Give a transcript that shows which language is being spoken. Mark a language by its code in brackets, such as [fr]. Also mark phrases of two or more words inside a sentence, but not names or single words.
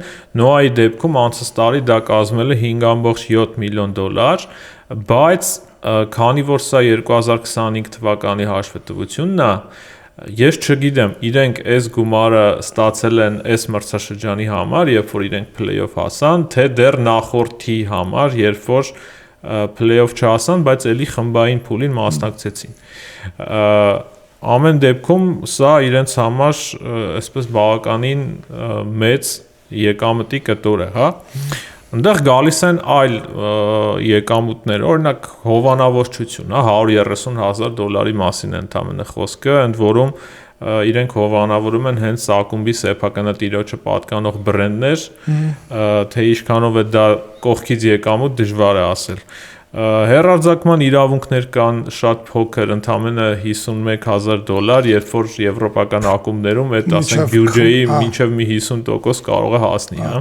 [hy] Նոայի դեպքում անցած տարի դա կազմել է $5.7 միլիոն, բայց քանի որ սա 2025 թվականի հաշվետվությունն է, ես չգիտեմ, իրենք այս գումարը ստացել են այս մրցաշրջանի համար, երբ որ իրենք play-off հասան, թե դեռ նախորդի համար, երբ որ play-off չհասան, բայց էլի խմբային փուլին մասնակցեցին։ Ամեն դեպքում սա իրենց համար այսպես բավականին մեծ եկամտի կտոր է, հա։ Այնտեղ գալիս են այլ եկամուտներ, օրինակ հովանավորչություն, հա, $130,000 մասին է ընդամենը խոսքը, ընդ որում իրենք հովանավորում են հենց ակումբի սեփականատիրոջը պատկանող բրենդներ, թե ինչքանով է դա կողքից եկամուտ դժվար է ասել։ Հեռարձակման իրավունքներ կան շատ փոքր, ընդամենը $51,000, երբ որ եվրոպական ակումբներում այդ ասենք բյուջեի մինչև մի 50% կարող է հասնի, հա։